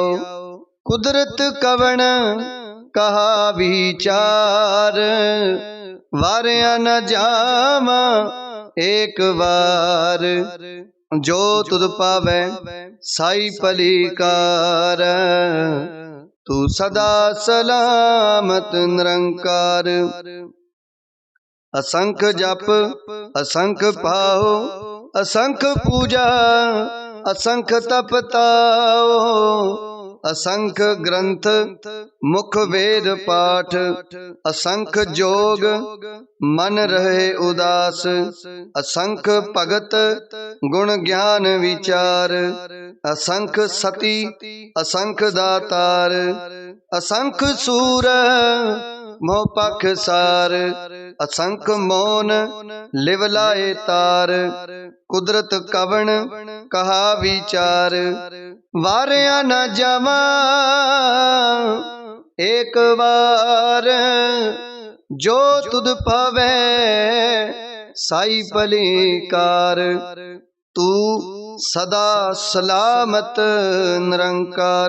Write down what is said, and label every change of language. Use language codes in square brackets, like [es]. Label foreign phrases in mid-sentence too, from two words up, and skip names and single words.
[pa] ਕੁਦਰਤ ਕਵਣ ਕਹਾ ਵਿਚਾਰ, ਵਾਰਿਆ ਨ ਜਾਵਾ ਏਕ ਵਾਰ। ਜੋ ਤੁਧ ਪਾਵੇ ਸਾਈ ਪਲੀਕਾਰ, ਤੂ ਸਦਾ ਸਲਾਮਤ ਨਿਰੰਕਾਰ। ਅਸੰਖ ਜਪ ਅਸੰਖ ਪਾਓ, ਅਸੰਖ ਪੂਜਾ ਅਸੰਖ ਤਪਤਾਓ। ਅਸੰਖ ਗ੍ਰੰਥ ਮੁਖ ਵੇਦ ਪਾਠ, ਅਸੰਖ ਜੋਗ ਮਨ ਰਹੇ ਉਦਾਸ। ਅਸੰਖ ਭਗਤ ਗੁਣ ਗਿਆਨ ਵਿਚਾਰ, ਅਸੰਖ ਸਤੀ ਅਸੰਖ ਦਾਤਾਰ। ਅਸੰਖ ਸੂਰ ਮੋਹ ਪਖ ਸਾਰ, ਅਸੰਖ ਮੋਨ ਲਿਵਲਾਏ ਤਾਰ। ਕੁਦਰਤ ਕਵਣ ਕਹਾ ਵਿਚਾਰ, ਵਾਰਿਆ ਨ ਜਾਵਾ ਏਕ ਵਾਰ। ਜੋ ਤੁਧ ਪਾਵੇ ਸਾਈ ਪਲੀਕਾਰ, ਤੂ ਸਦਾ ਸਲਾਮਤ ਨਿਰੰਕਾਰ।